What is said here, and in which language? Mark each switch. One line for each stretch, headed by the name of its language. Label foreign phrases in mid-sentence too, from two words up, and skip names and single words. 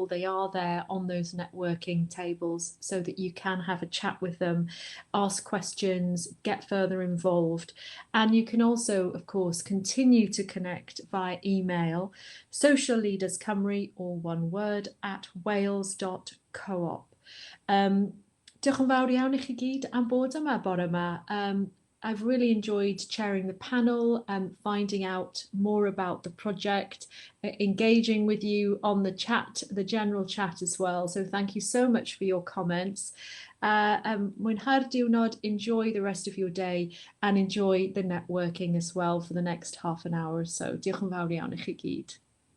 English: They are there on those networking tables so that you can have a chat with them, ask questions, get further involved. And you can also, of course, continue to connect via email, Social Leaders Cymru, all one word, at wales.coop.
Welsh: Diolch yn fawr iawn I chi gyd am bod yma bore yma.
English: I've really enjoyed chairing the panel and finding out more about the project, engaging with you on the chat, the general chat as well. So thank you so much for your comments.
Welsh: Mwynhau'r diwrnod,
English: enjoy the rest of your day and enjoy the networking as well for the next half an hour or so.
Welsh: Diolch yn fawr iawn I chi gyd.